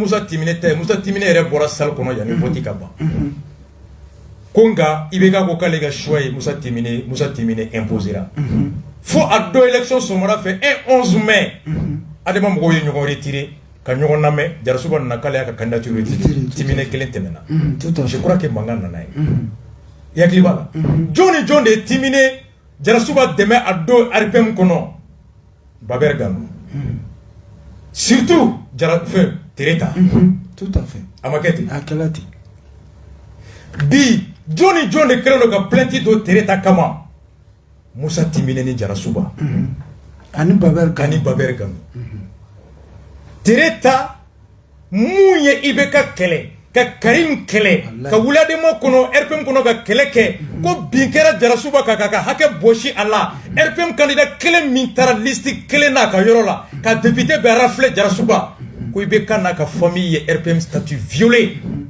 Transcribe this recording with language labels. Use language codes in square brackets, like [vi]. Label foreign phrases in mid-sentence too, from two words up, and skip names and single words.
[bm] Musa Timine tɛ Musa Timine yɛrɛ bɔra salle kɔnɔ yanni vote ka ban ko nka IBK ko k'ale ka choix ye Musa Timine imposera fo a don élection sɔgɔmada fɛ 11 mai adama mɔgɔw ye ɲɔgɔn retiré ka ɲɔgɔn lamɛn Jarasuba nana k'ale y'a ka candidature retiré Timine kelen tɛmɛna [fr] je crois que [bm] mankan nana ye yakili b'a la jɔn ni jɔn de ye Timine Jarasuba dɛmɛ a don RPM kɔnɔ Baber Ganou surtout Tereta [fr] tout à fait [bm] a ma kɛ ten a kɛla ten bi jɔn ni jɔn de kɛlen don ka plainte don Tereta kama Musa Timine ni Jarasuba ani Baber Ganou Tereta mun ye IBK kɛlɛ ka Karim kɛlɛ ka wuladema kɔnɔ RPM kɔnɔ ka kɛlɛ kɛ ko bin kɛra Jarasuba ka hakɛ bosi a la RPM candidat kelen min taara liste kelen n'a ka yɔrɔ la ka député bɛɛ raflé Jarasuba ko IBK n'a ka famille ye RPM [fr] statut violé